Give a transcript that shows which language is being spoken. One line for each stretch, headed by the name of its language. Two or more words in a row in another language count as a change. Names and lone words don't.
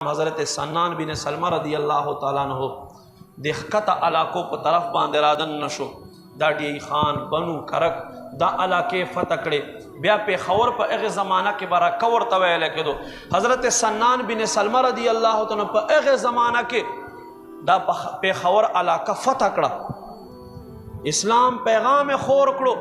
Pashto: حضرت سنان بن سلمہ
Arabic: رضی اللہ تعالیٰ عنہ
Pashto: د ښکته علاقو په طرف باندې رادن نشو. دا ډی خان بنو کرک دا علاقې فتح کړې. بیا پېښور په هغې زمانه کې به راکور ته ویلی کېدو. حضرت سنان بن سلمہ
Arabic: رضی الله تعالی
Pashto: په هغې زمانه کې دا پېښور علاقه فتح کړه، اسلام پیغام خور کړو.